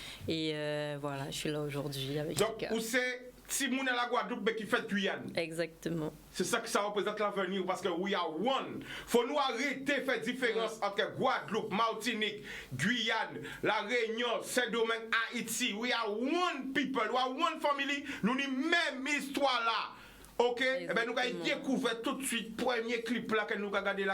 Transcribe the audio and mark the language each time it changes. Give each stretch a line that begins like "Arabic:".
French: Et voilà, je suis là aujourd'hui avec donc, où c'est Timoun et la Guadeloupe qui fait Guyane? Exactement. C'est ça que ça représente l'avenir parce que
English: we are one.
French: Faut nous arrêter de faire différence entre Guadeloupe, Martinique, Guyane, La Réunion, Saint-Domingue, Haïti.
English: We are one people, we are one family.
French: Nous avons même histoire là. Ok, eh ben nous allons découvrir tout de suite le premier clip là que nous allons regarder là.